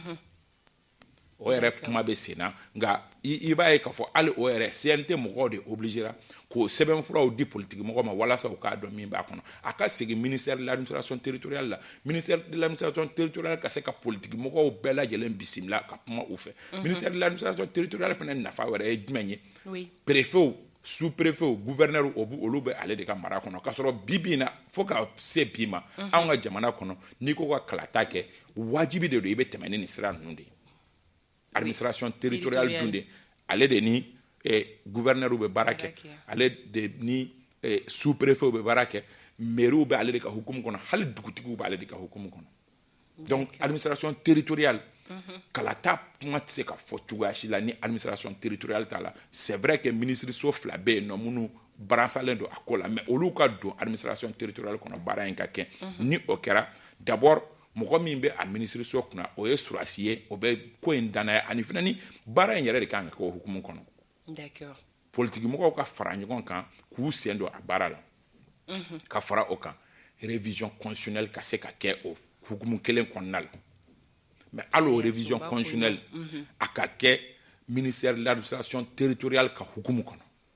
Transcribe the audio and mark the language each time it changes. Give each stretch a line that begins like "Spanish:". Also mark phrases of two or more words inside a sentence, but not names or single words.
Bambara: o yɛrɛ kuma bɛ sen na nka i b'a ye k'a fɔ hali o yɛrɛ CNT mɔgɔw de obligera k'o sɛbɛnfuraw di politique mɔgɔw ma walasa u k'a dɔn min b'a kɔnɔ a ka segin
French: ministère de l'administration territoriale
Bambara: la
French: ministère de l'administration territoriale
Bambara: ka se ka politique mɔgɔw bɛɛ lajɛlen bisimila ka kuma u fɛ
French: ministère de l'administration territoriale
Bambara: fana nafa wɛrɛ ye jumɛn ye
French: préfets sous-préfets gouverneurs
Bambara: olu bɛ ale de ka mara kɔnɔ k'a sɔrɔ bi na fo ka se bi ma anw ka jamana kɔnɔ n'i ko ka kalata kɛ wajibi de don i bɛ tɛmɛ ni nin sira ninnu de ye
French: administration territoriale
Bambara: dun de ale de ni gouverneur bɛ baara kɛ ale de ni sous-préfet bɛ baara kɛ maire bɛ ale de ka hukumu kɔnɔ hali dugutigiw bɛ ale de ka hukumu kɔnɔ donc
French: administration territoriale
Bambara: kalata kuma tɛ se ka fɔ cogoya si la ni
French: administration territoriale
Bambara: t'a la
French: c'est vrai que
Bambara: ministiriso 2 bɛ yen nɔ minnu baransalen don a ko la mais olu ka don
French: administration territoriale
Bambara: kɔnɔ baara in ka kɛ ni o kɛra d'abord mɔgɔ min bɛ a ministiriso kunna o ye Surasi ye o bɛ ko in danaya ani fana ni baara in yɛrɛ de kan ka kɛ o hukumu kɔnɔ politique mɔgɔw ka fara ɲɔgɔn kan k'u sen don a baara la ka fara o kan
French: révision constitutionnelle
Bambara: ka se ka kɛ o hukumu kelen kɔnɔna la mais hali o
French: révision constitutionnelle
Bambara: a ka kɛ
French: ministère de l'administration territoriale
Bambara: ka hukumu kɔnɔ